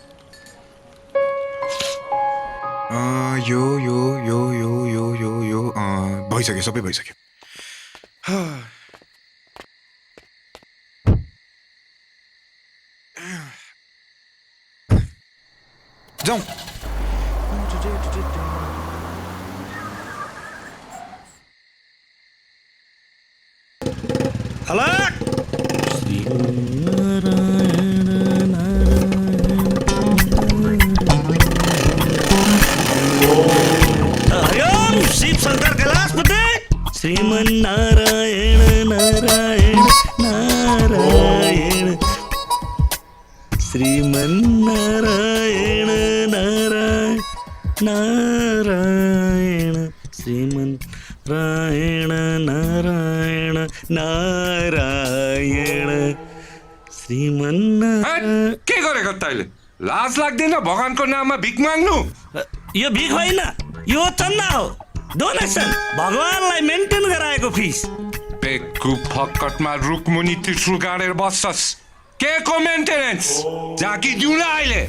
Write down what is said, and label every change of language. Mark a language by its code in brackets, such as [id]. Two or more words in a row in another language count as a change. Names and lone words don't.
[ne] यो यो यो यो यो यो यो भइसक्यो सबै भइसक्यो जाउँ अलर्ट शिव शंकर कैलाशपति श्रीमन नारायण नारायण नारायण श्रीमन नारायण नारायण नारायण श्रीमन नारायण नारायण नारायण श्रीमन के गरेको तैँले लाज लाग्दैन भगवानको नाममा भिख माग्नु यो भिख होइन यो चन्दा हो डोनेसन भगवानलाई मेन्टेन गराएको फिस पेटको फक्कटमा रुखमुनि त्रिशुल गाडेर बस्छस् के को मेन्टेनेन्स झाँकी दिउँ न अहिले